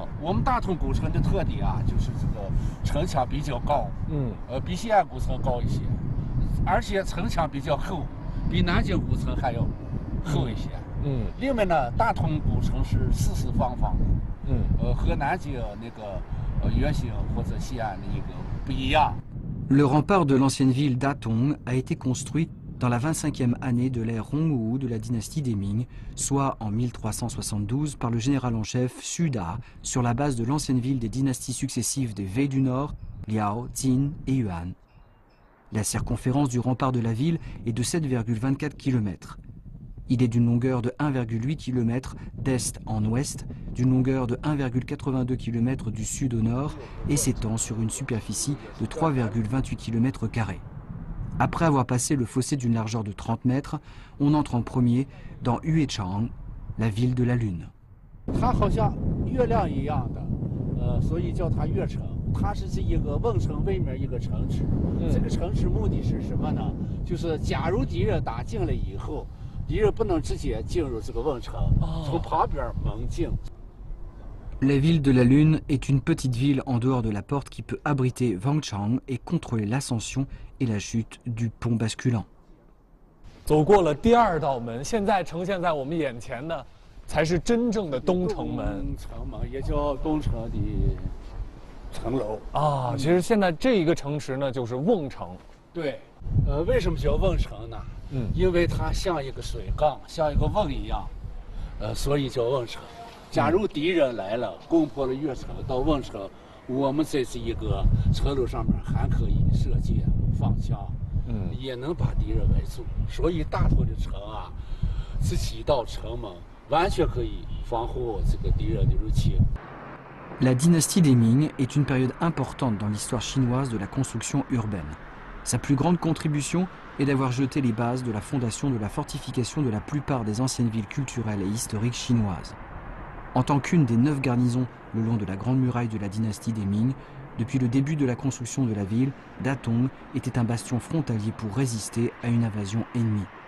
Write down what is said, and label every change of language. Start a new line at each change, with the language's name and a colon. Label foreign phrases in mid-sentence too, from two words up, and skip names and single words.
Chinese: 我们大同古城的特点啊，就是这个城墙比较高，比西安古城高一些，而且城墙比较厚，比南京古城还要厚一些。另外呢，大同古城是四四方方的，和南京那个圆形或者西安的一个不一样。
French: Le rempart de l'ancienne ville d'Atong a été construit dans la 25e année de l'ère Hongwu de la dynastie des Ming, soit en 1372 par le général en chef Xu Da, sur la base de l'ancienne ville des dynasties successives des Wei du Nord, Liao, Qin et Yuan. La circonférence du rempart de la ville est de 7,24 km. Il est d'une longueur de 1,8 km d'est en ouest, d'une longueur de 1,82 km du sud au nord et s'étend sur une superficie de 3,28 km². Après avoir passé le fossé d'une largeur de 30 mètres, on entre en premier dans Yuechang, la ville de la Lune.
Chinese: 它好像月亮一样的，所以叫它月城。它是这一个瓮城外面一个城池，这个城池目的是什么呢？就是假如敌人打进来以后，敌人不能直接进入这个瓮城，从旁边猛进。
French: La ville de la Lune est une petite ville en dehors de la porte qui peut abriter Wangchang et contrôler l'ascension et la chute du pont basculant.
Chinese: 走过了第二道门，现在呈现在我们眼前的才是真正的东城门。东城门也叫东城的城楼啊。其实现在这一个城池呢，就是瓮城。对，为什么叫瓮城呢？因为它像一个水缸，像一个瓮一样，所以叫瓮城。假如敌人来了，攻破了越城到瓮城，我们在这一个车路上面还可以射箭、放枪，也能把敌人围住。所以大同的城啊，这几道城门完全可以防护这个敌人的入侵。
French: La dynastie des Ming est une période importante dans l'histoire chinoise de la construction urbaine. Sa plus grande contribution est d'avoir jeté les bases de la fondation de la fortification de la plupart des anciennes villes culturelles et historiques chinoises. En tant qu'une des 9 garnisons le long de la grande muraille de la dynastie des Ming, depuis le début de la construction de la ville, Datong était un bastion frontalier pour résister à une invasion ennemie.